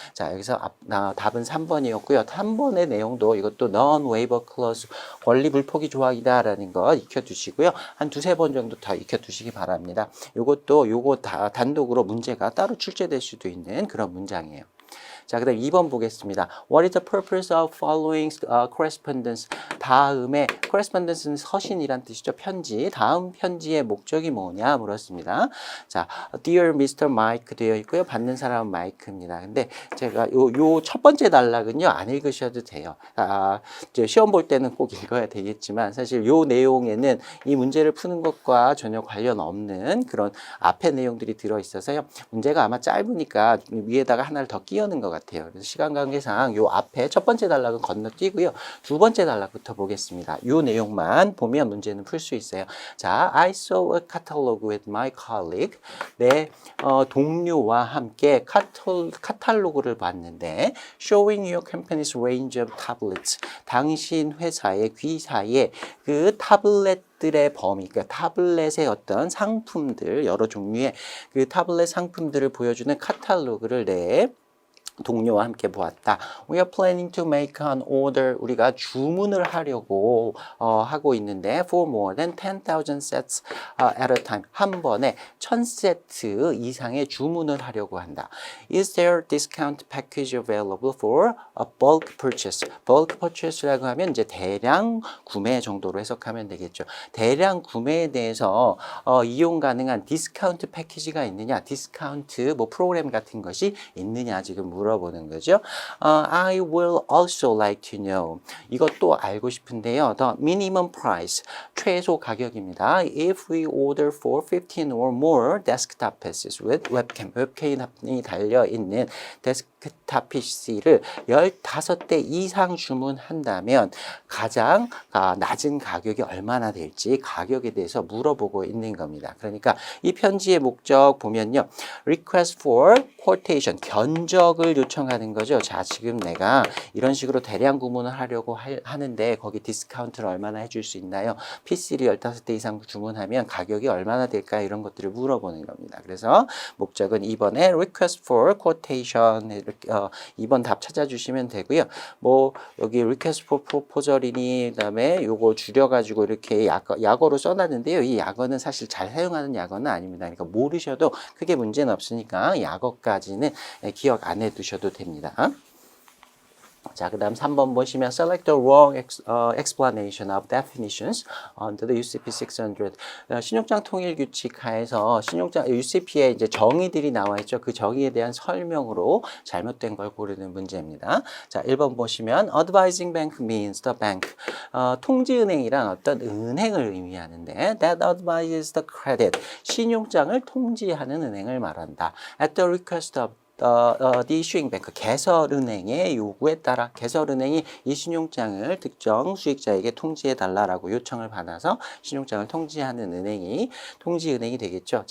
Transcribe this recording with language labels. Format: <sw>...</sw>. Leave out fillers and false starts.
<ko>자, 여기서 답은 3번이었고요. 3번의 내용도 이것도 non-waiver clause 권리 불포기 조항이다라는 거 익혀두시고요. 한 두세 번 정도 다 익혀두시기 바랍니다. 요거 다 단독으로 문제가 따로 출제될 수도 있는 그런 문장이에요. 자, 그 다음 2번 보겠습니다.</ko> <en>What is the purpose of following correspondence?</en> <ko>다음에 correspondence는 서신이란 뜻이죠. 편지. 다음 편지의 목적이 뭐냐 물었습니다. 자, Dear Mr. Mike 되어 있고요. 받는 사람은 마이크입니다. 근데 제가 요 첫 번째 단락은요. 안 읽으셔도 돼요. 이제 시험 볼 때는 꼭 읽어야 되겠지만 사실 요 내용에는 이 문제를 푸는 것과 전혀 관련 없는 그런 앞에 내용들이 들어 있어서요. 문제가 아마 짧으니까 위에다가 하나를 더 끼우는 것 같아요. 그래서 시간 관계상 요 앞에 첫 번째 단락은 건너뛰고요. 두 번째 단락부터 보겠습니다. 요 내용만 보면 문제는 풀 수 있어요.</ko> <en>자, I saw a catalog with my colleague.</en> <ko>내 동료와 함께 카탈로그를 봤는데</ko> <en>showing your company's range of tablets.</en> <ko>당신 회사의 귀사의 그 타블렛들의 범위, 그러니까 타블렛의 어떤 상품들, 여러 종류의 그 타블렛 상품들을 보여주는 카탈로그를 동료와 함께 보았다.</ko> <en>We are planning to make an order.</en> <ko>우리가 주문을 하려고 하고 있는데</ko> <en>for more than 10,000 sets at a time.</en> <ko>한 번에 1000세트 이상의 주문을 하려고 한다.</ko> <en>Is there discount package available for a bulk purchase?</en> <ko>bulk purchase라고 하면 이제 대량 구매 정도로 해석하면 되겠죠. 대량 구매에 대해서 이용 가능한 디스카운트 패키지가 있느냐, 디스카운트 뭐 프로그램 같은 것이 있느냐 지금 물어보는 거죠.</ko> <en>I will also like to know.</en> <ko>이것도 알고 싶은데요.</ko> <en>The minimum price,</en> <ko>최소 가격입니다.</ko> <en>If we order for 15 or more desktop PCs with webcam,</en> <ko>웹캠이 달려있는 데스크탑 PC를 15대 이상 주문한다면 가장 낮은 가격이 얼마나 될지 가격에 대해서 물어보고 있는 겁니다. 그러니까 이 편지의 목적 보면요.</ko> <en>Request for quotation,</en> <ko>견적을 요청하는 거죠. 자, 지금 내가 이런 식으로 대량 구문을 하려고 하는데 거기 디스카운트를 얼마나 해줄 수 있나요? PC를 15대 이상 주문하면 가격이 얼마나 될까? 이런 것들을 물어보는 겁니다. 그래서 목적은 2번에</ko> <en>request for quotation,</en> <ko>이렇게 2번 답 찾아주시면 되고요. 뭐 여기 request for proposal이니 그다음에 요거 줄여가지고 이렇게 약어로 써놨는데요. 이 약어는 사실 잘 사용하는 약어는 아닙니다. 그러니까 모르셔도 크게 문제는 없으니까 약어까지는 기억 안 해두셔도 됩니다. 자, 그 다음 3번 보시면</ko> <en>select the wrong explanation of definitions under the UCP 600.</en> <ko>신용장 통일 규칙 하에서 신용장 UCP에 이제 정의들이 나와 있죠. 그 정의에 대한 설명으로 잘못된 걸 고르는 문제입니다. 자, 1번 보시면</ko> <en>advising bank means the bank.</en> <ko>통지은행이란 어떤 은행을 의미하는데</ko> <en>that advises the credit.</en> <ko>신용장을 통지하는 은행을 말한다.</ko> <en>At the request of the issuing bank,</en> <ko>개설은행의 요구에 따라 개설은행이 이 신용장을 특정 수익자에게 통지해달라고 요청을 받아서 신용장을 통지하는 은행이 통지은행이 되겠죠.</ko>